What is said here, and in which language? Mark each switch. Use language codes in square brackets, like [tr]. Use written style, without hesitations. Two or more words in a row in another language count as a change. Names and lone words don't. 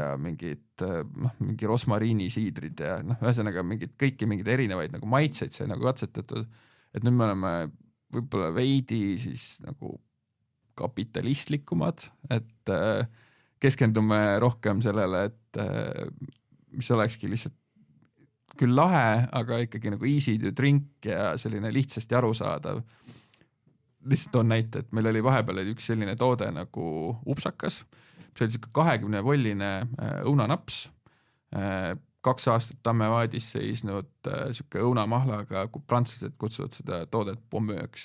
[et] mingid mingi rosmariini siidrid ja ühesõnaga kõiki mingeid erinevaid nagu maitseid sai nagu katsetatud, et nüüd me oleme võib-olla veidi siis nagu kapitalistlikumad, et keskendume rohkem sellele, et mis olekski lihtsalt küll lahe, aga ikkagi nagu [en] easy to drink [et] ja selline lihtsasti arusaadav. lihtsalt toon näite, et meil oli vahepeal üks selline toode nagu upsakas, see oli siuke 20-volline õunanaps, 2 aastat Tammevaadis seisnud siuke õunamahlaga, kui prantslased kutsuvad seda toodet pommööks.